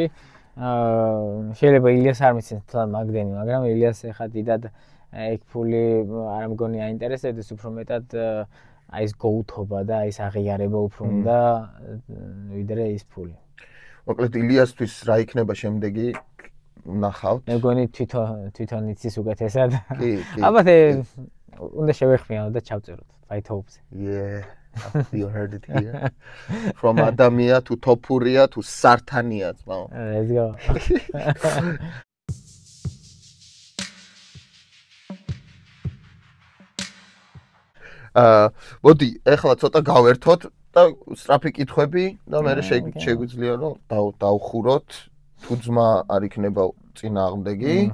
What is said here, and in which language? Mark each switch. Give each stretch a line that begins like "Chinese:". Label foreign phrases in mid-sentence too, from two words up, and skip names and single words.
Georgian: შეიძლება ილიას არ მიცემს თლად მაგდენი, მაგრამ ილიას ახლა დიდად ეგ ფული არ მგონია აინტერესებდეს, უფრო მეტად აი ეს გოუთობა და აი ეს აღიარება უფრო უნდა ვიდრე ის ფული. მოკლედ ილიასთვის რა იქნება შემდეგი ნახავთ. მე მგონი თვითონ იცის უკეთესად. კი. ალბათ უნდა შევეხმიანოთ და ჩავწეროთ Fight Hopes.
English: Yeah, you heard it here. From Adamia to Topuria to Sartania, ძმაო. Let's go.
Georgian: მოდი, ეხლა ცოტა გავერთოთ და სწრაფი კითხვები და მე შეგვიძლია რომ დავხუროთ თუ ძმა არ იქნება წინააღმდეგი.